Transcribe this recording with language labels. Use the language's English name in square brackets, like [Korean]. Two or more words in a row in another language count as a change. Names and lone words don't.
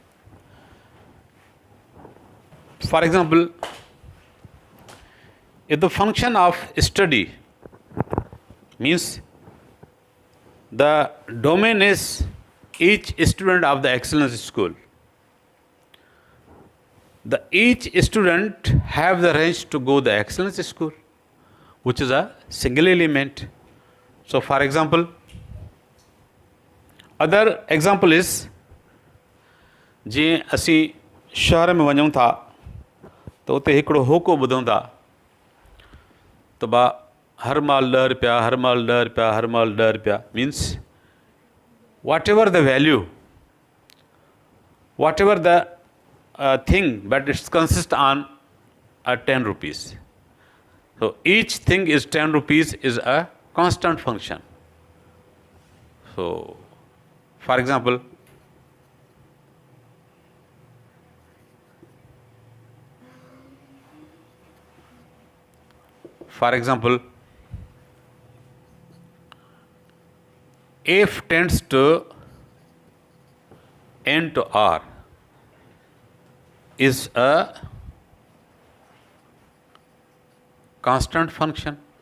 [English] For example, if the function of study means the domain is each student of the excellence school, each student have the range to go the excellence school, which is a single element. So for example, other example is [Sindhi] जे असी शहर में वञूं था तो उते हिकिड़ो होको ॿुधूं था त बा हर माल 10 रुपया, हर माल 10 रुपया, हर माल 10 रुपया, [English] मीन्स whatever the value, whatever the thing, but it consists on 10 rupees. So each thing is 10 rupees is a constant function. So for example, f tends to n to r is a constant function.